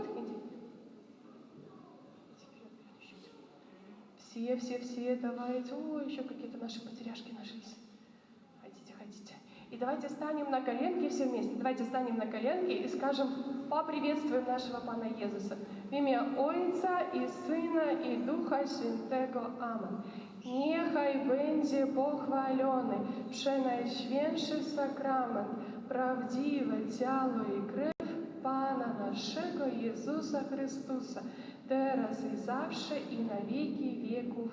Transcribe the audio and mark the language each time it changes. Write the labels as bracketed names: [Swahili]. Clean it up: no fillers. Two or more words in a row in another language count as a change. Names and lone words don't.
[Russian] Иди. Все, давайте. О, еще какие-то наши потеряшки нашлись. Ходите. И давайте станем на коленки все вместе. Давайте станем на коленки и скажем, поприветствуем нашего Пана Иисуса. В имя Отца и Сына и Духа Святого. Amen. [Polish] Niechaj będzie pochwalony przenajświętszy sakrament, prawdziwe ciało i krew Pana naszego Jezusa Chrystusa, teraz i zawsze i na wieki wieków.